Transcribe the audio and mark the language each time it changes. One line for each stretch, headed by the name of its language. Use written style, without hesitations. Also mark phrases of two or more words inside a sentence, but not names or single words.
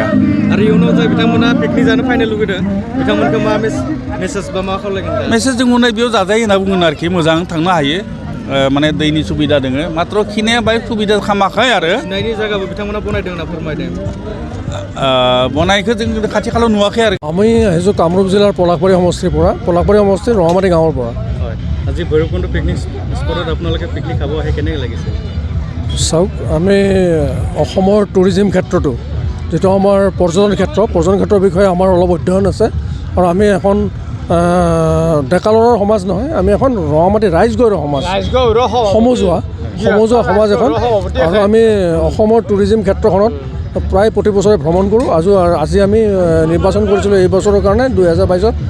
Bodo: आरो इयुनाव जाय बिथांमोना पिकनिक जानो फैनो लुगैदों बिथांमोनखौ मा मेसेज बा मा खावलायगोन मेसेज जों उनाव बेयाव जाजायो होनना बुंगोन आरोखि मोजां थांनो हायो माने दैनि सुबिदा दोङो मात्र खिनाया बाहाय सुबिदा खालामाखै आरो खिनायनि जायगाबो बिथांमोना बनायदों होनना फोरमायदों बनायखौ जों खाथि खालायाव नुवाखै आरो
Assamese: আমি আহিছোঁ কামৰূপ জিলাৰ পলাশবাৰী সমষ্টিৰ পৰা পলাশবাৰী সমষ্টিৰ ৰঙামাটি গাঁৱৰ পৰা হয় আজি ভৈৰৱকুণ্ড
English: picnic spot
Assamese: আপোনালোকে পিকনিক খাব আহে কেনেকৈ লাগিছে চাওক আমি অসমৰ টুৰিজিম ক্ষেত্ৰটো যিটো আমাৰ পৰ্যটন ক্ষেত্ৰৰ বিষয়ে আমাৰ অলপ অধ্যয়ন আছে আৰু আমি এখন ডেকালৰৰ সমাজ নহয় আমি এখন ৰঙামাটি ৰাইজগৌৰ সমাজ সমজুৱা সমাজ এখন আৰু আমি অসমৰ টুৰিজিম ক্ষেত্ৰখনত প্ৰায় প্ৰতি বছৰে ভ্ৰমণ কৰোঁ আজি আমি নিৰ্বাচন কৰিছিলোঁ এই বছৰৰ কাৰণে 2022ত